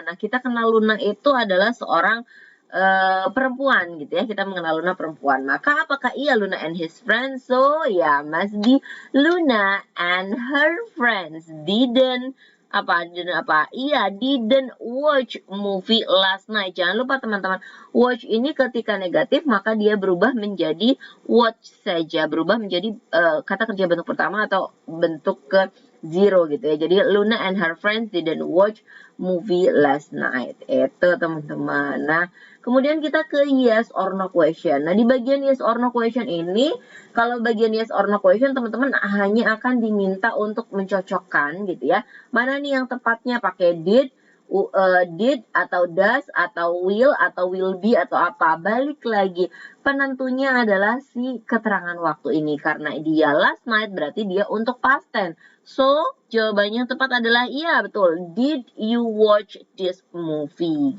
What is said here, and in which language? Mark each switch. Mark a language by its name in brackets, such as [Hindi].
[Indonesian] Nah, kita kenal Luna itu adalah seorang perempuan gitu ya. Kita mengenal Luna perempuan. Maka apakah iya [English] Luna and his friends? So ya must be Luna and her friends didn't Iya, didn't watch movie last night. [Indonesian] Jangan lupa teman-teman, watch ini ketika negatif maka dia berubah menjadi watch saja, berubah menjadi kata kerja bentuk pertama atau bentuk ke zero gitu ya. [English] Jadi Luna and her friends didn't watch movie last night. [Indonesian] Itu teman-teman. Nah, kemudian kita ke [English] yes or no question. [Indonesian] Nah, di bagian yes or no question ini, kalau bagian yes or no question teman-teman hanya akan diminta untuk mencocokkan gitu ya. Mana nih yang tepatnya pakai did atau does atau will be atau apa. Balik lagi, penentunya adalah si keterangan waktu ini. Karena dia last night berarti dia untuk past tense. So, jawabannya yang tepat adalah iya, betul. [English] Did you watch this movie?